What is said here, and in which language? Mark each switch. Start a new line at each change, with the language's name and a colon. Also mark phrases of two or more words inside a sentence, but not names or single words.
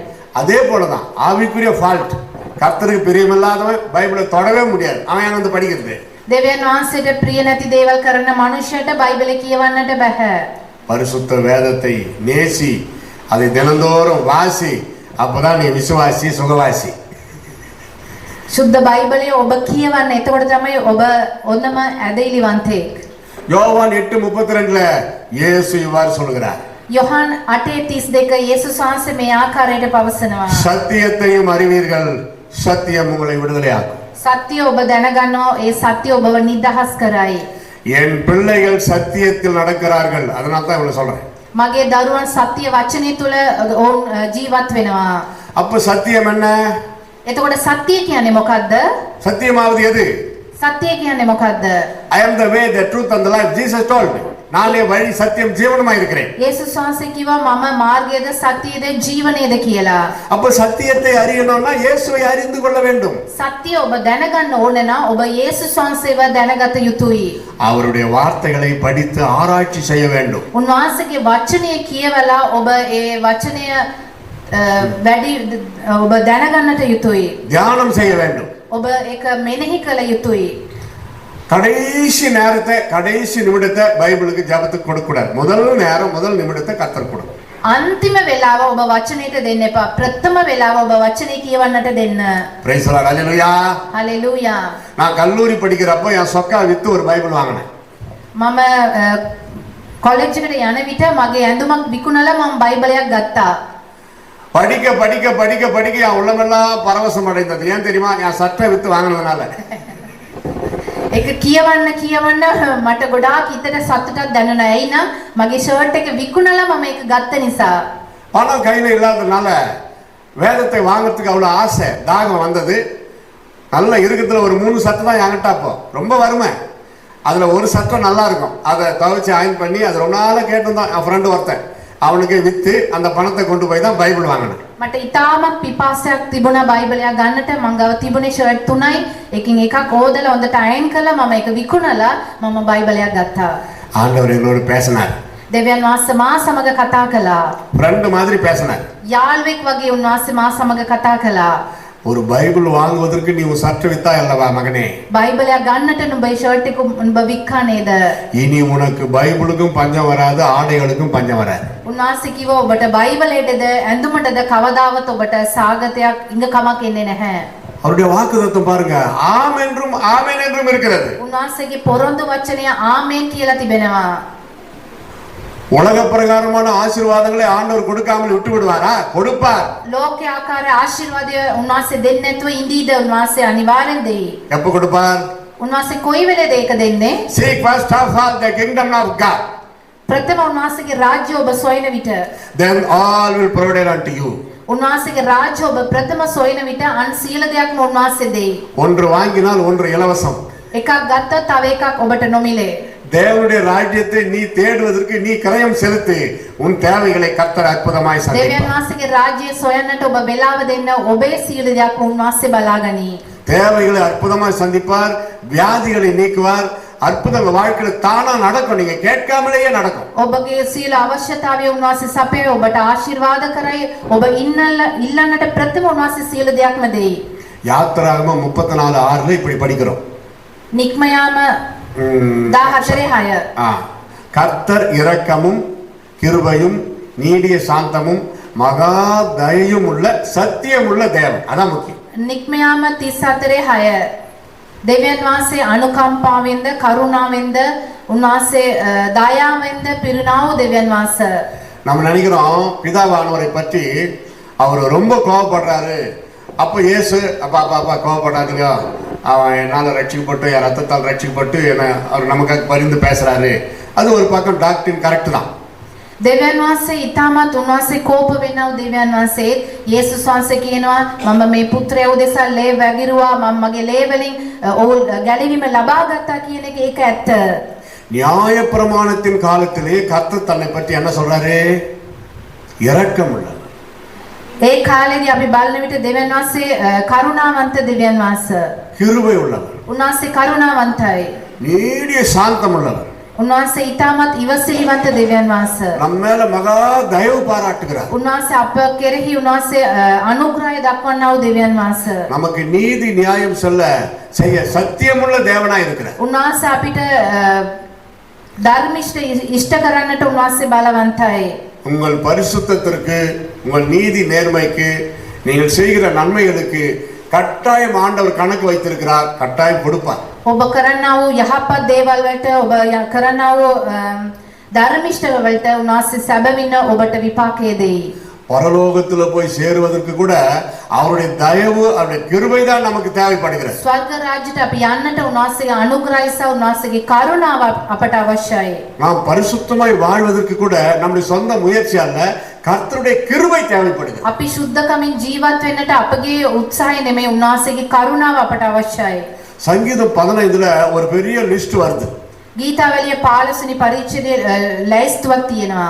Tamil: அதே போலதான் ஆவிக்குரிய ஃபால்ட். கர்த்தருக்கு பிரியமில்லாதவன் பைபிளை தொடவே முடியாது, அவன் என்ன வந்து படிக்கிறது.
Sinhala: දෙවියන් වහන්සේට ප්‍රිය නැති දේවල් කරන මනුෂ්‍යයට බයිබලේ කියවන්නට බෑ.
Tamil: பரிசுத்த வேதத்தை நேசி, அதை தினந்தோறும் வாசி, அப்பதான் நீ விசுவாசி, சுகவாசி.
Sinhala: සුද්ධ බයිබලයේ ඔබ කියවන්න. එතකොට තමයි ඔබ ඔන්නම ඇදහිලිවන්තයෙක්.
Tamil: யோவான் 8:32 இயேசு இவ்வாறு சொல்கிறார்.
Sinhala: යොහන් 8:32 යේසුස් වහන්සේ මේ ආකාරයට පවසනවා.
Tamil: சத்தியத்தையும் அறிவீர்கள், சத்தியம் உங்களை விடுதலையாக்கும்.
Sinhala: සත්‍ය ඔබ දැනගන්නවා, ඒ සත්‍ය ඔබව නිදහස් කරයි.
Tamil: என் பிள்ளைகள் சத்தியத்தில் நடக்கிறார்கள், அதனால தான் இவ்வளவு சொல்றேன்.
Sinhala: මගේ දරුවන් සත්‍ය වචනේ තුල ඔවුන් ජීවත් වෙනවා.
Tamil: அப்ப சத்தியம் என்ன?
Sinhala: එතකොට සත්‍ය කියන්නේ මොකද්ද?
Tamil: சத்தியமாவது எது?
Sinhala: සත්‍ය කියන්නේ මොකද්ද?
English: I am the way, the truth and the life. Jesus told me.
Tamil: நானே வழி, சத்தியம், ஜீவனுமாய் இருக்கிறேன்.
Sinhala: යේසුස් වහන්සේ කිව්වා මම මාර්ගයද සත්‍යයද ජීවනයද කියලා.
Tamil: அப்ப சத்தியத்தை அறியணும்னா இயேசுவை அறிந்து கொள்ள வேண்டும்.
Sinhala: සත්‍ය ඔබ දැනගන්න ඕනේ නම් ඔබ යේසුස් වහන්සේව දැනගත යුතුයි.
Tamil: அவருடைய வார்த்தைகளை படித்து ஆராய்ச்சி செய்ய வேண்டும்.
Sinhala: උන්වහන්සේගේ වචනය කියවලා ඔබ ඒ වචනය වැඩි ඔබ දැනගන්නට යුතුයි.
Tamil: தியானம் செய்ய வேண்டும்.
Sinhala: ඔබ ඒක මෙනෙහි කළ යුතුයි.
Tamil: கடைசி நேரத்தை, கடைசி நிமிடத்தை பைபிளுக்கு ஜபத்துக்கு கொடுக்க கூடாது. முதல் நேரம், முதல் நிமிடத்தை கர்த்தர் கொடுக்கும்.
Sinhala: අන්තිම වෙලාව ඔබ වචනයට දෙන්න එපා. ප්‍රථම වෙලාව ඔබ වචනේ කියවන්නට දෙන්න.
English: Praise the Lord.
Tamil: ஹalleluya.
Sinhala: හලෙලූයා.
Tamil: நான் கல்லூரி படிக்கிறப்போ என் சொக்கா வித்து ஒரு பைபிள் வாங்கினேன்.
Sinhala: මම කොලෙජ් එකට යන විට මගේ ඇඳුමක් විකුණලා මම බයිබලයක් ගත්තා.
Tamil: படிக்க படிக்க படிக்க படிக்க என் உள்ளமெல்லாம் பரவசம் அடைந்தது. ஏன் தெரியுமா? என் சட்டை வித்து வாங்கினதுனால.
Sinhala: ඒක කියවන්න මට ගොඩාක් හිතට සතුටක් දැනුණා. එයි නම් මගේ ෂර්ට් එක විකුණලා මම ඒක ගත්ත නිසා.
Tamil: பணம் கையில இல்லாததுனால வேதத்தை வாங்குறதுக்கு அவ்வளவு ஆசை, தாகம் வந்தது. நல்ல இருக்கிறதுல ஒரு 3 சட்டை தான் என்கிட்ட. அப்போ ரொம்ப வறுமை. அதுல ஒரு சட்டை நல்லா இருக்கும், அதை துவைச்சு அயன் பண்ணி அது ரொம்ப நாளா கேட்டிருந்தான் என் ஃப்ரெண்டு ஒருத்தன். அவனுக்கு வித்து அந்த பணத்தை கொண்டு போய் தான் பைபிள் வாங்கினேன்.
Sinhala: මට ඉතාමත් පිපාසයක් තිබුණා බයිබලයක් ගන්නට. මං ගාව තිබුණේ ෂර්ට් 3යි. එකකින් එකක් ඕදලා හොඳට අයන් කළා. මම ඒක විකුණලා මම බයිබලයක් ගත්තා.
Tamil: ஆண்டவர் என்னோடு பேசினார்.
Sinhala: දෙවියන් වහන්සේ මා සමග කතා කළා.
Tamil: ஃப்ரெண்டு மாதிரி பேசினார்.
Sinhala: යාළුවෙක් වගේ උන්වහන්සේ මා සමග කතා කළා.
Tamil: ஒரு பைபிள் வாங்குவதற்கு நீ உன் சட்டை வித்தா அல்லவா மகனே?
Sinhala: බයිබලයක් ගන්නට නුඹ ෂර්ට් එක නුඹ වික්කා නේද?
Tamil: இனி உனக்கு பைபிளுக்கும் பஞ்சம் வராது, ஆடைகளுக்கும் பஞ்சம் வராது.
Sinhala: උන්වහන්සේ කිව්වා ඔබට බයිබලයටද ඇඳුමටද කවදාවත් ඔබට සාගතයක් ඉඟකමක් එන්නේ නැහැ.
Tamil: அவருடைய வாக்குத்தத்தம் பாருங்க, ஆம் என்றும் ஆமென் என்றும் இருக்கிறது.
Sinhala: උන්වහන්සේගේ පොරොන්දු වචනය ආමේන් කියලා තිබෙනවා.
Tamil: உலக பிரகாரமான ஆசீர்வாதங்களை ஆண்டவர் கொடுக்காமல் விட்டு விடுவாரா? கொடுப்பார்.
Sinhala: ලෝක ආකාර ආශිර්වාදය උන්වහන්සේ දෙන්නේ නැතුව ඉඳීද? උන්වහන්සේ අනිවාර්යෙන් දෙයි.
Tamil: எப்ப கொடுப்பார்?
Sinhala: උන්වහන්සේ කොයි වෙලේද ඒක දෙන්නේ?
English: Seek first of all the kingdom of God.
Sinhala: ප්‍රථම උන්වහන්සේගේ රාජ්‍ය ඔබ සොයන විට
English: Then all will provide unto you.
Sinhala: උන්වහන්සේගේ රාජ්‍ය ඔබ ප්‍රථම සොයන විට අන් සියලු දෙයක්ම උන්වහන්සේ දෙයි.
Tamil: ஒன்று வாங்கினால் ஒன்று இலவசம்.
Sinhala: එකක් ගත්තොත් තව එකක් ඔබට නොමිලේ.
Tamil: தேவனுடைய ராஜ்யத்தை நீ தேடுவதற்கு நீ கிரயம் செலுத்தி உன் தேவைகளை கர்த்தர் அற்புதமாய்
Sinhala: දෙවියන්
Tamil: சந்திப்பார்.
Sinhala: වහන්සේගේ රාජ්‍යය සොයන්නට ඔබ වෙලාව දෙන්න. ඔබේ සියලු දෙයක්ම උන්වහන්සේ බලාගනි.
Tamil: தேவைகளை அற்புதமாய் சந்திப்பார், வியாதிகளை நீக்குவார். அற்புதங்கள் வாழ்க்கையில தானா நடக்கும், நீங்க கேட்காமலேயே நடக்கும்.
Sinhala: ඔබගේ සියලු අවශ්‍යතාවය උන්වහන්සේ සපයයි. ඔබට ආශිර්වාද කරයි. ඔබ ඉල්ලන්නට ප්‍රථම උන්වහන්සේ සියලු දෙයක්ම දෙයි.
Tamil: யாத்திராகமம் 34:6 இப்படி படிக்கிறோம்.
Sinhala: නික්මයාම 14:6
Tamil: கர்த்தர் இரக்கமும் கிருபையும் நீடிய சாந்தமும் மகா தயையும் உள்ள சத்தியம் உள்ள தேவன். அதான் முக்கியம்.
Sinhala: නික්මයාම 34:6 දෙවියන් වහන්සේ අනුකම්පාවෙන්ද කරුණාවෙන්ද උන්වහන්සේ දයාවෙන්ද පිරුණා වූ දෙවියන් වහන්සේ.
Tamil: நம்ம நினைக்கிறோம் பிதாவானவரை பற்றி அவர் ரொம்ப கோபப்படுறாரு. அப்ப இயேசு அப்பா அப்பா அப்பா கோபப்படாதீங்க, அவன் என்னால் ரட்சிக்கப்பட்டு என் ரத்தத்தால் ரட்சிக்கப்பட்டு என்ன அவர் நமக்காக பரிந்து பேசுறாரு. அது ஒரு பக்கம்
English: doctrine correct
Tamil: தான்.
Sinhala: දෙවියන් වහන්සේ ඊටමත් උන්වහන්සේ කෝප වෙනව. දෙවියන් වහන්සේ යේසුස් වහන්සේ කියනවා මම මේ පුත්‍රයා උදෙසා ලේ වැගිරුවා, මම මගේ ලේ වලින් ඔහු ගැලවීම ලබා ගත්තා කියන එක ඒක ඇත්ත.
Tamil: நியாயப்பிரமாணத்தின் காலத்திலே கர்த்தர் தன்னை பற்றி என்ன சொல்றாரு? இரக்கம் உள்ளவர்.
Sinhala: ඒ කාලේදී අපි බලන විට දෙවියන් වහන්සේ කරුණාවන්ත දෙවියන් වහන්සේ.
Tamil: கிருபை உள்ளவர்.
Sinhala: උන්වහන්සේ කරුණාවන්තයි.
Tamil: நீடிய சாந்தம் உள்ளவர்.
Sinhala: උන්වහන්සේ ඊටමත් ඉවසිලිවන්ත දෙවියන් වහන්සේ.
Tamil: நம்ம மேல மகா தயவு பாராட்டுகிறார்.
Sinhala: උන්වහන්සේ අප කෙරෙහි උන්වහන්සේ අනුග්‍රහය දක්වන්නා වූ දෙවියන් වහන්සේ.
Tamil: நமக்கு நீதி நியாயம் செய்ய சத்தியமுள்ள தேவனாய் இருக்கிறார்.
Sinhala: උන්වහන්සේ අපිට ධර්මිෂ්ඨ ඉෂ්ට කරන්නට උන්වහන්සේ බලවන්තයි.
Tamil: உங்கள் பரிசுத்தத்திற்கு, உங்கள் நீதி நேர்மைக்கு, நீங்கள் செய்கிற நன்மைகளுக்கு கட்டாயம் ஆண்டவர் கணக்கு வைத்திருக்கிறார். கட்டாயம் கொடுப்பார்.
Sinhala: ඔබ කරන්නා වූ යහපත් දේවල් වලට ඔබ කරන්නා වූ ධර්මිෂ්ඨ වලට උන්වහන්සේ සැබවින්ම ඔබට විපාකය දෙයි.
Tamil: பரலோகத்துல போய் சேருவதற்கு கூட அவருடைய தயவு, அவருடைய கிருபை தான் நமக்கு தேவைப்படுகிறது.
Sinhala: ස්වර්ග රාජ්‍යයට අපි යන්නට උන්වහන්සේගේ අනුග්‍රහය සහ උන්වහන්සේගේ කරුණාව අපට අවශ්‍යයි.
Tamil: நாம் பரிசுத்தமாய் வாழ்வதற்கு கூட நம்முடைய சொந்த முயற்சி அல்ல, கர்த்தருடைய கிருபை தேவைப்படுகிறது.
Sinhala: අපි සුද්ධකමින් ජීවත් වෙන්නට අපගේ උත්සාහය නෙමෙයි, උන්වහන්සේගේ කරුණාව අපට අවශ්‍යයි.
Tamil: சங்கீதம் 15ல ஒரு பெரிய லிஸ்ட் வருது.
Sinhala: ගීතාවලිය 15 පරිච්ඡේදයේ ලැයිස්තුවක් තියෙනවා.